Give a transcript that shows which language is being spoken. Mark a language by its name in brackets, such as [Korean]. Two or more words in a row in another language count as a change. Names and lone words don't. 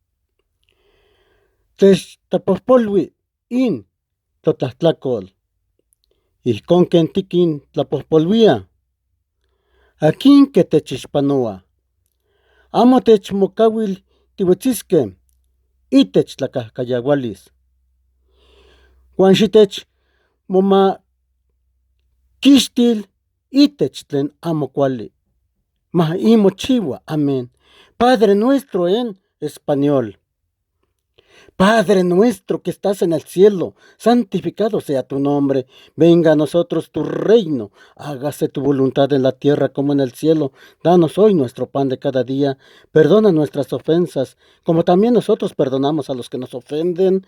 [Nahuatl languages] techtapojpolui in totlahtlacual, ijcon ken tiquin tlapojpoluia, aquin que techixpanoa, amo techmocauil tihuetzisque itech tlacahcayaualis, uan xitech momaquixtil itech tlen amo cuali, mochiua, amén. [Spanish] Padre nuestro en español. Padre nuestro que estás en el cielo, santificado sea tu nombre, venga a nosotros tu reino, hágase tu voluntad en la tierra como en el cielo. Danos hoy nuestro pan de cada día, perdona nuestras ofensas, como también nosotros perdonamos a los que nos ofenden.